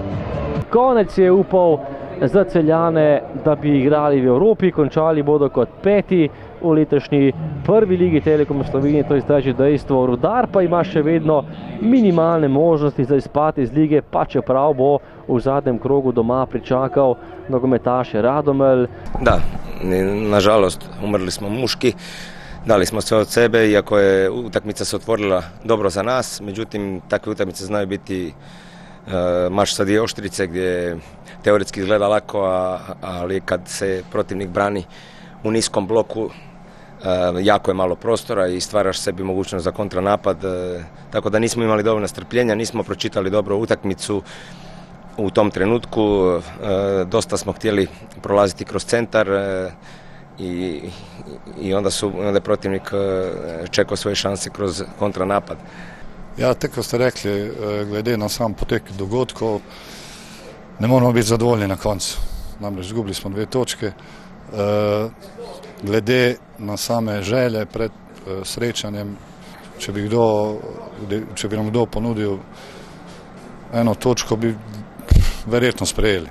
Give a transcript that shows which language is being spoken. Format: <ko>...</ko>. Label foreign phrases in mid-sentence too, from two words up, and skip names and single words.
<sl>Konec je upal za Celjane, da bi igrali v Evropi, končali bodo kot 5. v letošnji prvi ligi Telekom Slovenije, to je zdaj že dejstvo. Rudar pa ima še vedno minimalne možnosti za izpad iz lige, pa čeprav bo v zadnjem krogu doma pričakal nogometaše Radomelj.</sl> <hr>Da, nažalost umrli smo muški, dali smo sve od sebe, iako je utakmica se otvorila dobro za nas, međutim takve utakmice znaju biti mač sa dvije oštrice gdje teoretski izgleda lako, ali kad se protivnik brani u niskom bloku jako je malo prostora i stvaraš sebi mogućnost za kontranapad, tako da nismo imali dovoljno strpljenja, nismo pročitali dobro utakmicu u tom trenutku, dosta smo htjeli prolaziti kroz centar i onda je protivnik čekao svoje šanse kroz kontranapad.</hr> <sl>Ja, tako ste rekli, glede na sam potek dogodkov, ne moramo biti zadovoljni na koncu. Namreč izgubili smo 2 točke. Glede na same želje pred srečanjem, če bi nam kdo ponudil 1 točko, bi verjetno sprejeli.</sl>